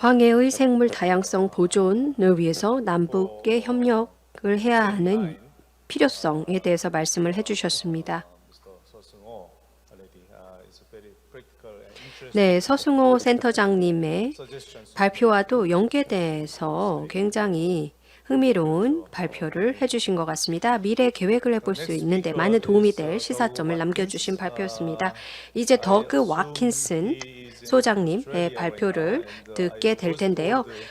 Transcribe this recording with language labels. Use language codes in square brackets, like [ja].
[ko] 황해의 생물 다양성 보존을 위해서 남북의 협력을 해야 하는 필요성에 대해서 말씀을 해주셨습니다. [en] Mr. Seo-seung-oh already is very practical and interesting [ko] 네, 서승호 센터장님의 [en] suggestions. [ko] 발표와도 연계돼서 굉장히 흥미로운 발표를 해주신 것 같습니다. 미래 계획을 해볼 수 있는데 많은 도움이 될 시사점을 남겨주신 발표였습니다. 이제 더그 와킨슨 소장님의 발표를 듣게 될 텐데요.